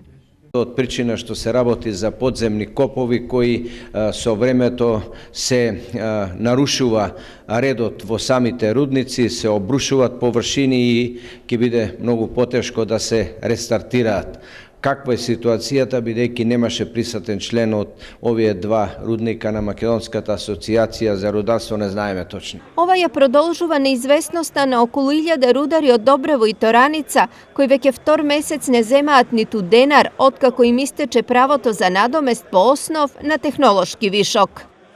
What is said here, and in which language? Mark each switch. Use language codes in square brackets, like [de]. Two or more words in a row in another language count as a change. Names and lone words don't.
[mk] Од причина што се работи за подземни копови кои со времето се нарушува редот во самите рудници, се обрушуваат површини и ќе биде многу потешко да се рестартираат. Каква е ситуацијата, бидејќи немаше присутен член од овие два рудника на Македонската асоцијација за рударство, не знаеме точно. Ова ја продолжува неизвестноста на околу 1000 рудари од Добрево и Тораница, кои веќе втор месец не земаат ниту денар, откако им истече правото за надомест по основ на технолошки вишок.